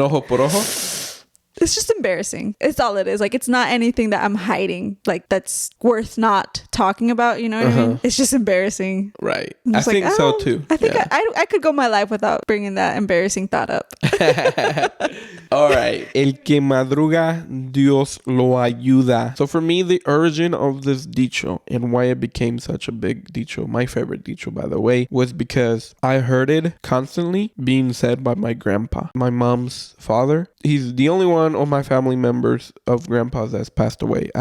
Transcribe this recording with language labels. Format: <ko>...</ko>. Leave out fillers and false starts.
<es>ojo por ojo.</es> <en>it's just embarrassing. It's all it is. Like, it's not anything that I'm hiding, like that's worth not talking about. You know what I mean? It's just embarrassing. Right. I think so too. I think I could go my life without bringing that embarrassing thought up. All right.</en> <es>El que madruga, Dios lo ayuda.</es> <en>So for me, the origin of this dicho and why it became such a big dicho, my favorite dicho, by the way, was because I heard it constantly being said by my grandpa, my mom's father. He's the only one of my family members of grandpas that's passed away.</en>